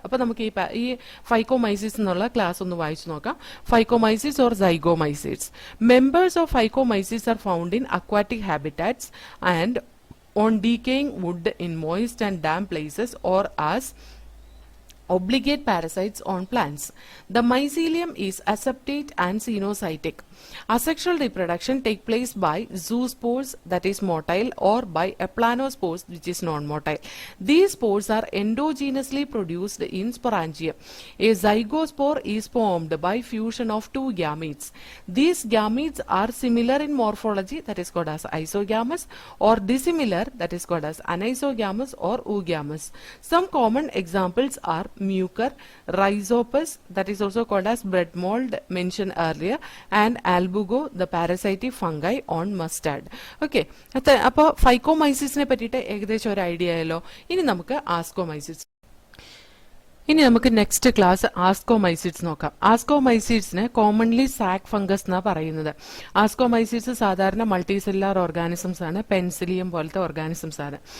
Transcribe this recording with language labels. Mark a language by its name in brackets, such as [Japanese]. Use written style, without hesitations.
[Malayalam] അപ്പൊ നമുക്ക് ഈ ഫൈക്കോമൈസിസ് എന്നുള്ള ക്ലാസ് ഒന്ന് വായിച്ചു നോക്കാം. [English] Phycomycetes or zygomycetes. Members of phycomycetes are found in aquatic habitats and on decaying wood in moist and damp places or as obligate parasites on plants. The mycelium is aseptate and cenocytic. Asexual reproduction take place by zoospores, that is motile, or by eplanospores, which is non-motile. These spores are endogenously produced in sporangium. A zygospore is formed by fusion of two gametes. These gametes are similar in morphology, that is called as isogamous, or dissimilar, that is called as anisogamous or oogamous. Some common examples are Mucor, Rhizopus, that is also called as bread mold mentioned earlier, and Albugo, the parasitic fungi on mustard. [Malayalam] Okay, അപ്പോൾ ഫൈക്കോമൈസിസിനെ പറ്റിയിട്ട് ഏകദേശം ഒരു idea ആയല്ലോ. ഇനി നമുക്ക് Ascomycetes. ഇനി നമുക്ക് next class ആസ്കോമൈസിഡ്സ് നോക്കാം. ആസ്കോമൈസിഡ്സിനെ കോമൺലി സാക് ഫംഗസ് എന്നാ പറയുന്നത്. ആസ്കോമൈസിഡ്സ് സാധാരണ മൾട്ടിസെല്ലാർ ഓർഗാനിസംസ് ആണ്, പെൻസിലിയം പോലത്തെ ഓർഗാനിസംസ് ആണ്.